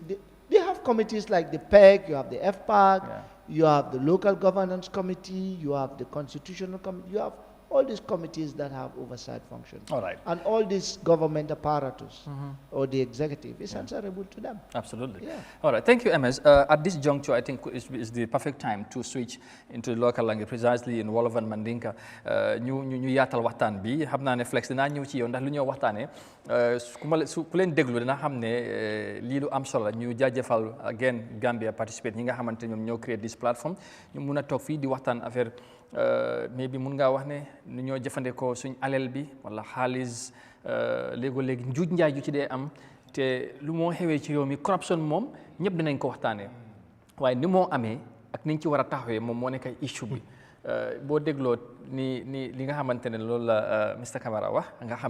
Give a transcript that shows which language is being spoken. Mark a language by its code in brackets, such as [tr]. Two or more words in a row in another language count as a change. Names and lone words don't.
[en] They have committees like the PEG, you have the FPAC, you have the local governance committee, you have the constitutional committee, you have all these committees that have oversight functions. All right. And all these government apparatus or the executive is answerable to them. Absolutely. Yeah. All right. Thank you, MS. At this juncture, I think is the perfect time to switch into the local language, precisely in Wolof and Mandinka. [wo] ñu yaatal waxtaan bi xam naa ne Flex dinaa ñëw ci yow ndax lu ñoo waxtaanee ku leen déglu dina xam ne lii lu am solo ñu jaajëfal again Gambia participate ñi nga xamante ñoom ñoo créé [en] this platform [wo] ñu mun a toog fii di waxtaan affaire mais bi mun ngaa wax ne nu ñoo jëfandikoo suñ alal bi wala xaalis léegi njuuj njaay ju ci dee am te lu moo xewee ci réew mi corruption moom ñëpp dinañ ko waxtaanee waaye ni moo amee ak niñ ci war a taxawee moom moo nekk ay issue bi boo dégloo ni li nga xamante ne loolu la Mr Camara wax nga xam